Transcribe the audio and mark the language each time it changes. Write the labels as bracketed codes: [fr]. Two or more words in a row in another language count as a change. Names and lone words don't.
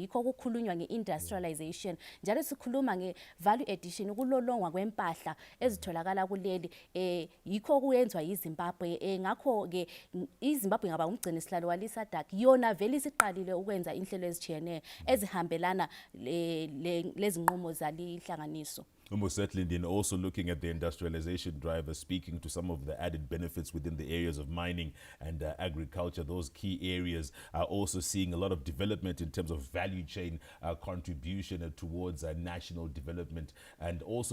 [nd] Yikho okukhulunywa nge-industrialization, njalo sikhuluma nge-value addition, ukulolongwa kwempahla ezitholakala kuleli. Yikho kuyenzwa iZimbabwe. Ngakho ke iZimbabwe ngaba umgcini sihlalo waliSADC, yona vele isiqalile ukwenza inhlelo ezitshiyeneyo ezihambelana lezinqumo zalihlanganiso. [en] Most certainly, and also looking at the industrialization drive, speaking to some of the added benefits within the areas of mining and agriculture. Those key areas are also seeing a lot of development in terms of value chain contribution towards national development, and also